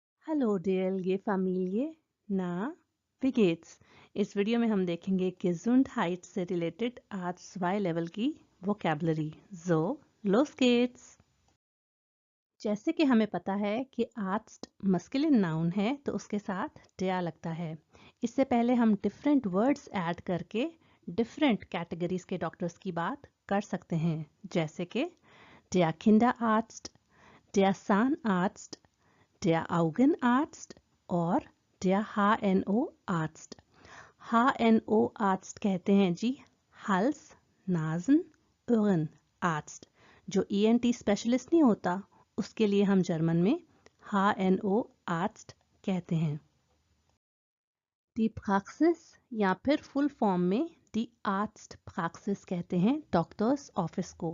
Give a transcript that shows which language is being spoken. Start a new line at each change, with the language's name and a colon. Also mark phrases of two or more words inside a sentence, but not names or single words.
German: Hallo DLG Familie, na, wie geht's?
Hindi: इस वीडियो में हम देखेंगे Gesundheit से रिलेटेड आज 2 लेवल की वोकैबुलरी।
German: So, los geht's!
Hindi: जैसे कि हमें पता है कि आर्स्ट
English: masculine noun
Hindi: है तो उसके साथ der लगता है। इससे पहले हम
English: different words add
Hindi: करके
English: different categories
Hindi: के डॉक्टर्स की बात कर सकते हैं, जैसे कि
German: der Kinderarzt, der Zahnarzt, der Augenarzt
Hindi: और
German: der HNO-Arzt।
Hindi: HNO-Arzt कहते हैं जी
German: Hals, Nasen, Ohren Arzt.
Hindi: जो
English: ENT specialist
Hindi: नहीं होता उसके लिए हम जर्मन में HNO-Arzt कहते हैं।
German: die Praxis
Hindi: या फिर फुल फॉर्म में
German: die Arzt Praxis
Hindi: कहते हैं डॉक्टर्स ऑफिस को।